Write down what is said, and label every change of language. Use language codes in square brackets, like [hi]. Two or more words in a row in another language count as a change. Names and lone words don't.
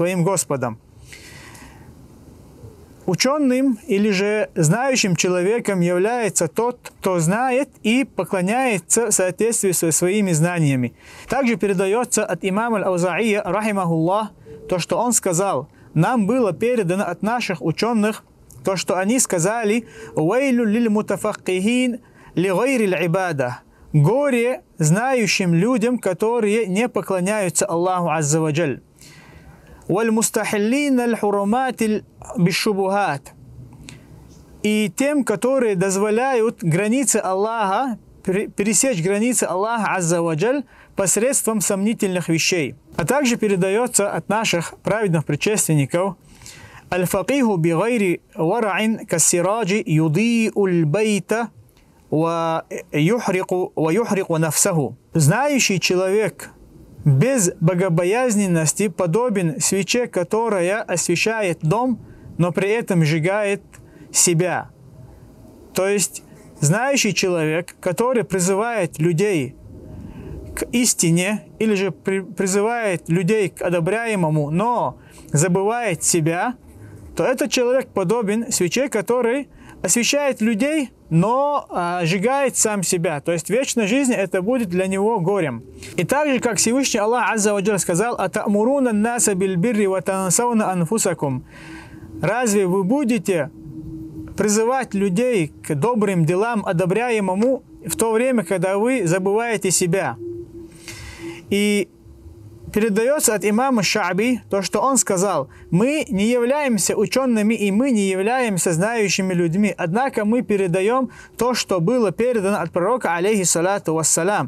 [ru] Ученым или же знающим человеком является тот, кто знает и поклоняется в соответствии со своими знаниями. Также передается от имама Аль-Ауза'ия, рахимахуллах, то, что он сказал: нам было передано от наших ученых, то, что они сказали: [ar] «ويل للمتفقهين لغير العبادة». [ru] Горе знающим людям, которые не поклоняются Аллаху [ar] عز وجل. «والمستحلين الحرمات بالشبهات». [ru] И тем, которые дозволяют границы Аллаха, пересечь границы Аллаха [ar] عز وجل [ru] посредством сомнительных вещей. А также передается от наших праведных предшественников: [ar] «الفقيه بغير ورع كالسراج يضيء البيت ويحرق نفسه». [ru] Знающий человек без богобоязненности подобен свече, которая освещает дом, но при этом сжигает себя. То есть знающий человек, который призывает людей к истине или же призывает людей к одобряемому, но забывает себя, то этот человек подобен свече, который освещает людей, но сжигает сам себя. То есть вечная жизнь это будет для него горем. И так же, как Всевышний Аллах [ar] عز وجل [ru] сказал: [ar] «أتأمرون الناس بالبر وتنسون أنفسكم». [ru] Разве вы будете призывать людей к добрым делам, одобряемому, в то время, когда вы забываете себя? И передается от имама Ша'би то, что он сказал: мы не являемся учеными и мы не являемся знающими людьми, однако мы передаем то, что было передано от пророка, [ar] عليه الصلاة والسلام.